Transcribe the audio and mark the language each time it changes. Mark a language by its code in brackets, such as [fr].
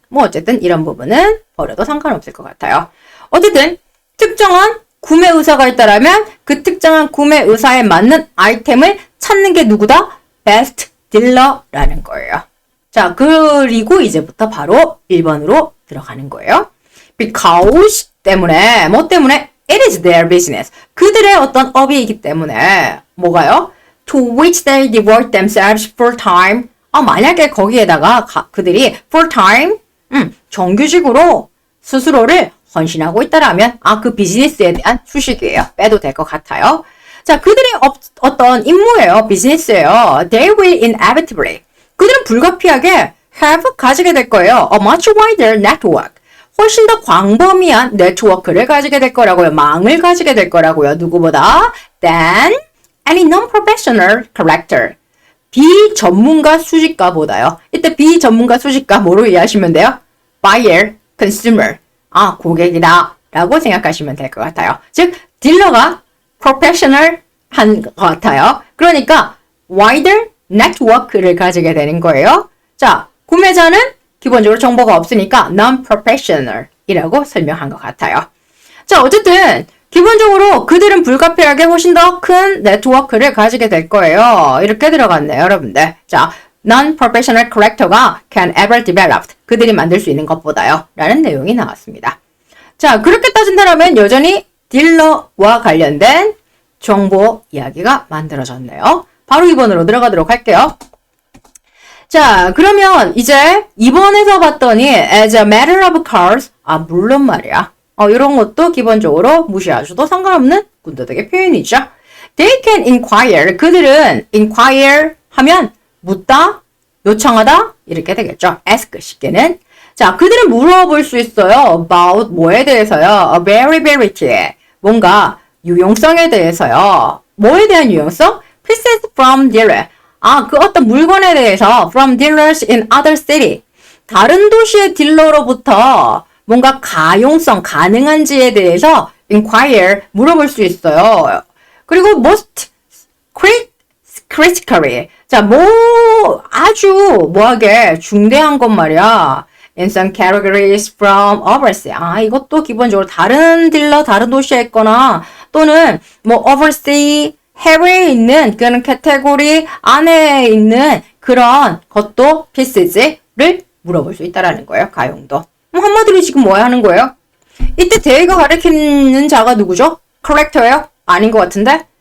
[ko] 뭐 어쨌든 이런 부분은 버려도 상관없을 것 같아요. 어쨌든 특정한 구매 의사가 있다라면 그 특정한 구매 의사에 맞는 아이템을 찾는 게 누구다? 베스트 딜러라는 거예요. 자, 그리고 이제부터 바로 1번으로 들어가는 거예요. Because 때문에, 뭐 때문에? [en] It is their business. [ko] 그들의 어떤 업이기 때문에 뭐가요? [en] To which they devote themselves full time. [ko] 만약에 거기에다가 그들이 full time, 정규직으로 스스로를 헌신하고 있다라면 그 비즈니스에 대한 수식이에요. 빼도 될 것 같아요. 자, 그들의 어떤 임무예요. 비즈니스예요. [en] They will inevitably. [ko] 그들은 불가피하게 have 가지게 될 거예요. [en] A much wider network. [ko] 훨씬 더 광범위한 네트워크를 가지게 될 거라고요. 망을 가지게 될 거라고요. 누구보다? [en] than any non-professional collector. [ko] 비전문가 수집가보다요. 이때 비전문가 수집가 뭐로 이해하시면 돼요? [en] buyer, consumer. [ko] 고객이다 라고 생각하시면 될 것 같아요. 즉, 딜러가 프로페셔널 한 것 같아요. 그러니까 wider network를 가지게 되는 거예요. 자, 구매자는 기본적으로 정보가 없으니까 non-professional 이라고 설명한 것 같아요. 자, 어쨌든 기본적으로 그들은 불가피하게 훨씬 더 큰 네트워크를 가지게 될 거예요. 이렇게 들어갔네요, 여러분들. [en] 자, non-professional character가 can ever developed. [ko] 그들이 만들 수 있는 것보다요. 라는 내용이 나왔습니다. 자, 그렇게 따진다면 여전히 딜러와 관련된 정보 이야기가 만들어졌네요. 바로 2번으로 들어가도록 할게요. 자, 그러면 이제 2번에서 봤더니 [en] as a matter of course, [ko] 물론 말이야. 이런 것도 기본적으로 무시하셔도 상관없는 군더더기 표현이죠. [en] They can inquire. [ko] 그들은 inquire 하면 묻다, 요청하다 이렇게 되겠죠. ask 쉽게는. 자, 그들은 물어볼 수 있어요. about 뭐에 대해서요? [en] availability. [ko] 뭔가 유용성에 대해서요. 뭐에 대한 유용성? [en] pieces from dealer. [ko] 그 어떤 물건에 대해서 [en] from dealers in other city. [ko] 다른 도시의 딜러로부터 뭔가 가용성, 가능한지에 대해서 inquire, 물어볼 수 있어요. 그리고 [en] most critically. [ko] 자, 아주 뭐하게 중대한 것 말이야. [en] In some categories from overseas. [ko] 이것도 기본적으로 다른 딜러, 다른 도시에 있거나 또는 뭐 overseas, 해외에 있는 그런 카테고리 안에 있는 그런 것도 pieces를 물어볼 수 있다라는 거예요. 가용도. 한마디로 지금 뭐 하는 거예요? 이때 대의가 가리키는 자가 누구죠? corrector예요? 아닌 것 같은데?